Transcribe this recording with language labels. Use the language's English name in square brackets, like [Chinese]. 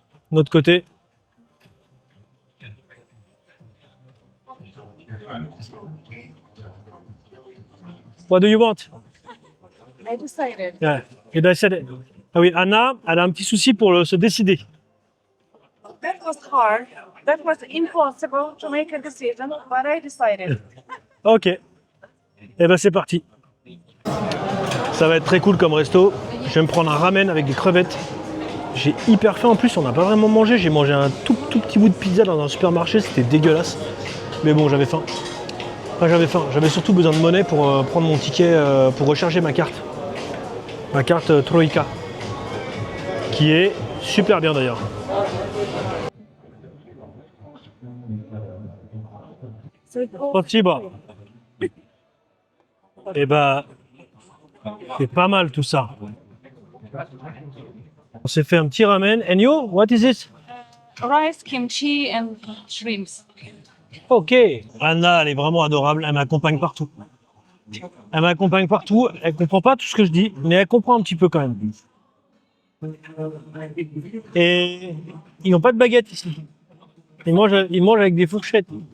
[French] De notre côté. [English] What do you want? I decided. Yeah, you decided. [French] Ah oui, Anna, elle a un petit souci pour se décider. [English] That was hard. That was impossible to make a decision, but I decided. [French] Ok. Et ben c'est parti. Ça va être très cool comme resto. Je vais me prendre un ramen avec des crevettes. J'ai hyper faim en plus, on n'a pas vraiment mangé. J'ai mangé un tout petit bout de pizza dans un supermarché, c'était dégueulasse. Mais bon, j'avais faim. Enfin, j'avais faim. J'avais surtout besoin de monnaie pour prendre mon ticket, pour recharger ma carte. Ma carte Troïka. Qui est super bien d'ailleurs. [Russian] Spasiba. [French] Et bah, c'est pas mal tout ça. On s'est fait un petit ramen. [English] And you, what is it? Rice, kimchi, and shrimps. Ok. [French] Anna, elle est vraiment adorable. Elle m'accompagne partout. Elle m'accompagne partout. Elle comprend pas tout ce que je dis, mais elle comprend un petit peu quand même. Et ils n'ont pas de baguette ici. Ils mangent avec des fourchettes.